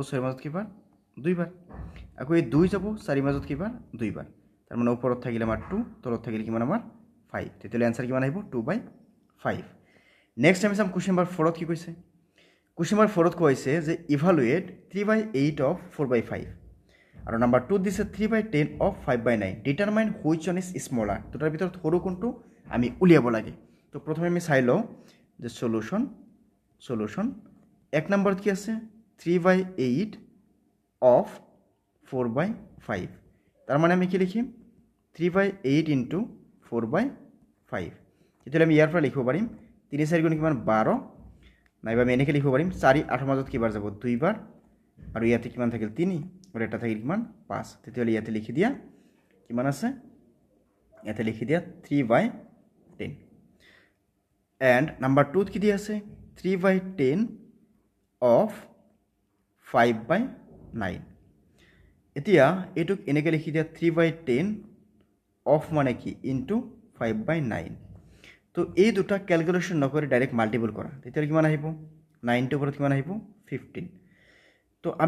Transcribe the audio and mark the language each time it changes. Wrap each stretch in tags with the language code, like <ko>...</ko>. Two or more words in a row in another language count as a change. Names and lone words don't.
<as>6 ৰ মাজত কিবাৰ 2 বাৰ আকৌ এই 2 যাব 4 ৰ মাজত কিবাৰ 2 বাৰ তাৰ মানে ওপৰত থাকিলে আমাৰ 2 তলত থাকিলে কিমান আমাৰ 5 তেতিয়াহ'লে आंसर কিমান আহিব 2/5 নেক্সট আমি চাম</as> <en>question number 4</en> <as>ত কি কৈছে</as> <en>question number 4</en> <as>ত কৈছে যে</as> <en>evaluate 3/8 of 4/5</en> <as>আৰু নাম্বাৰ 2 দিছে</as> <en>3/10 of 5/9 determine which one is smaller</en> <as>দুটাৰ ভিতৰত সৰু কোনটো আমি উলিয়াব লাগে তো প্ৰথমে আমি চাই লও যে সলিউশন এক নম্বৰত কি আছে 3/8 অফ 4/5 তাৰ মানে আমি কি লিখিম 3/8 into 4/5 তেতিয়াহ'লে আমি ইয়াৰ পৰা লিখিব পাৰিম 3 4 গুণ কিমান 12 নাইবা আমি এনেকৈ লিখিব পাৰিম 4 8 মাজত কিবাৰ যাব 2 বাৰ আৰু ইয়াতে কিমান থাকিল 3 আৰু এটা থাকিল কিমান 5 তেতিয়াহ'লে ইয়াতে লিখি দিয়া কিমান আছে ইয়াতে লিখি দিয়া 3/10</as> <en>and number 2</en> <as>কি দিয়া আছে 3/10 of 5/9 এতিয়া এটুক এনেকৈ লিখি দিয়া 3/10 of মানে কি into 5/9 তো এই দুটা ক্যালকুলেশন নকৰি</as> <en>direct multiple</en> <as>কৰা তেতিয়াহ'লে কিমান আহিব 9 ৰ ওপৰত কিমান আহিব 15 তো আমি</as>